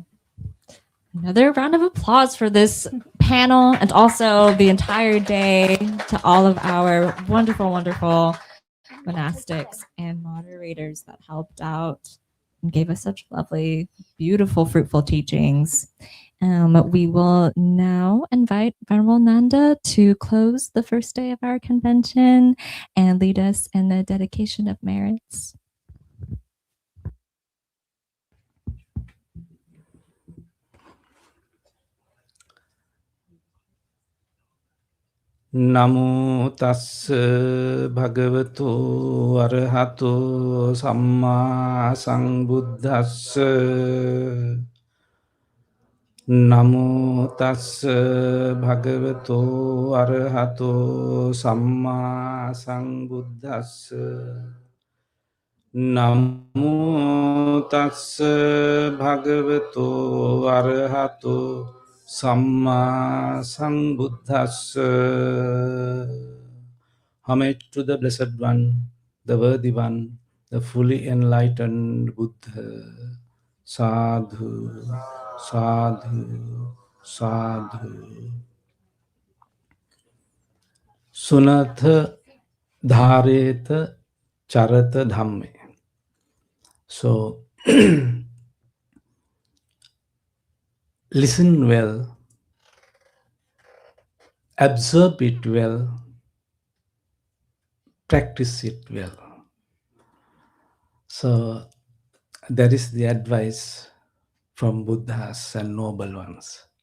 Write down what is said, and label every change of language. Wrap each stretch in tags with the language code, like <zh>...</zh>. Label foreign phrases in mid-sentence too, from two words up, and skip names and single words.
<en>Another round of applause for this panel and also the entire day to all of our wonderful, wonderful monastics and moderators that helped out and gave us such lovely, beautiful, fruitful teachings. We will now invite Venerable Nanda to close the first day of our convention and lead us in the dedication of merits.</en> <pi>Namo tassa bhagavato arahato samma sambuddhassa. Namo tassa bhagavato arahato samma sambuddhassa. Namo tassa bhagavato arahato samma sambuddhassa.</pi> <en>Homage to the Blessed One, the Worthy One, the fully enlightened Buddha.</en> <pi>Sadhu, sadhu, sadhu. Sunatha dhareta charata dhamme.</pi> <en>So, listen well, absorb it well, practice it well. So, that is the advice from Buddhas and noble ones.</en>